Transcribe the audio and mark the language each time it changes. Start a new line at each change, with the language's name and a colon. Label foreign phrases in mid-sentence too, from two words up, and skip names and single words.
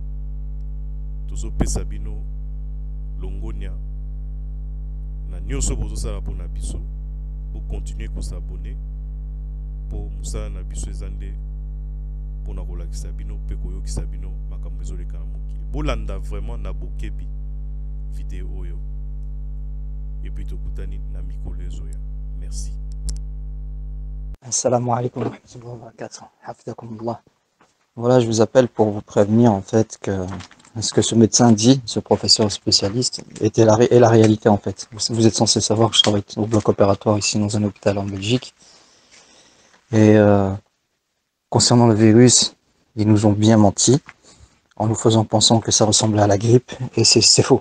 Lingala: tozopesa bino longonia na nyonso bozosala mpona biso bokontinue kosabone po mosala na biso eza nde mpona kolakisa bino mpe koyokisa bino makambo ezoleka na mokili bolanda vraiment na bokebi vidéo oyo
French: et puis
Lingala: tokutani na mikolo ezoya.
French: Merci.
Arabic: السلام عليكم ورحمة الله وبركاته. Hafidhakumullah.
French: Voilà, je vous appelle pour vous prévenir en fait que ce que ce médecin dit, ce professeur spécialiste, est la réalité en fait. Vous êtes censé savoir que je travaille au bloc opératoire ici dans un hôpital en Belgique. Et concernant le virus, ils nous ont bien menti en nous faisant penser que ça ressemblait à la grippe, et c'est faux.